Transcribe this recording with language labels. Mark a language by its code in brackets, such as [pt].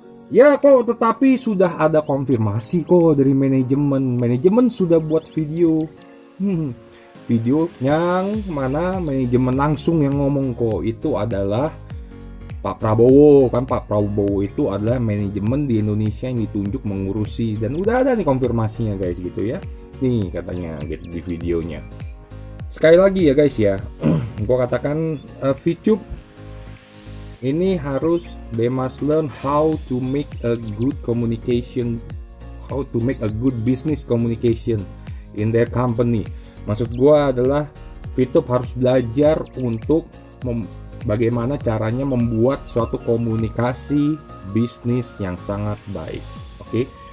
[id] Ya kok, tetapi sudah ada konfirmasi kok dari manajemen sudah buat video. Video yang mana manajemen langsung yang ngomong kok, itu adalah Pak Prabowo. Kan Pak Prabowo itu adalah manajemen di Indonesia yang ditunjuk mengurusi, dan udah ada nih konfirmasinya guys gitu ya. Nih katanya gitu di videonya. Sekali lagi ya guys ya, gua katakan VTube ini harus, [en] they must learn how to make a good communication, how to make a good business communication in their company. [id] Maksud gua adalah VTube harus belajar untuk bagaimana caranya membuat suatu komunikasi bisnis yang sangat baik. Oke.